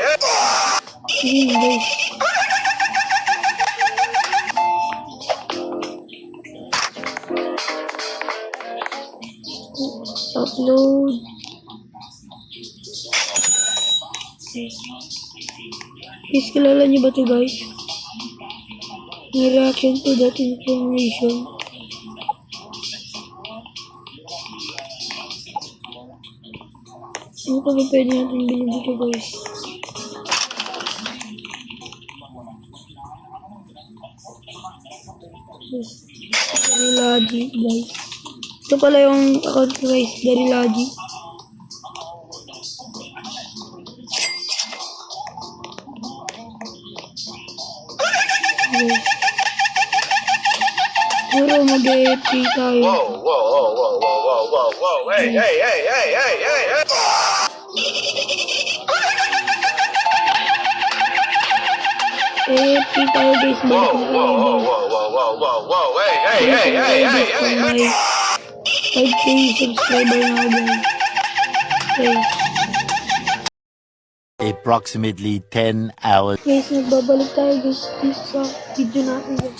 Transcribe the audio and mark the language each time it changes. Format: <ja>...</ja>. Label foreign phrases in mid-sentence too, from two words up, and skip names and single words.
<tl>Yun, guys. Upload. Okay. Guys, kilala niyo ba ito guys?</tl> <en>May reaction to that information.</en> <tl>Ano pa ba pwede natin bilhin dito guys? Guys, Darilaji, guys. Ito pala yung account ko, guys. Darilaji. Guys. Siguro mag-FP tayo. Whoa, whoa, whoa, whoa, whoa, whoa, whoa, whoa. Hey, hey, hey, hey, hey, hey, hey. FP tayo, guys. Whoa, whoa, whoa, whoa, whoa, whoa, whoa, whoa. Hey, hey, hey, hey, hey, hey, hey. 5K subscriber na ako, guys. Okay.</tl> <en>Approximately 10 hours.</en> <tl>Guys, nagbabalik tayo, guys, dito sa video natin, guys.</tl>